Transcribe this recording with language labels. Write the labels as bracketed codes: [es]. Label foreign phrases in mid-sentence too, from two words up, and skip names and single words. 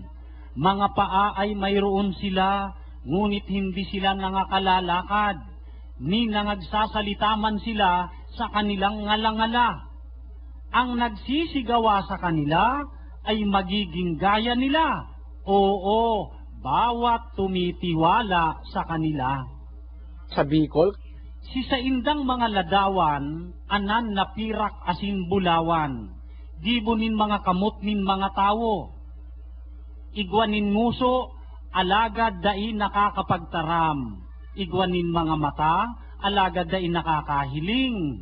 [tl] Mga paa ay mayroon sila, ngunit hindi sila nangakalalakad. Ni nangagsasalita man sila sa kanilang ngalangala. Ang nagsisigawa sa kanila ay magiging gaya nila. Oo, bawat tumitiwala sa kanila. Sa Bicol, [bik] si sa indang mga ladawan, anan na pirak asin bulawan, gibonin mga kamot nin mga tao. Igwanin nguso, alagad dai nakakapagtaram. Igwanin mga mata, alagad dai nakakahiling.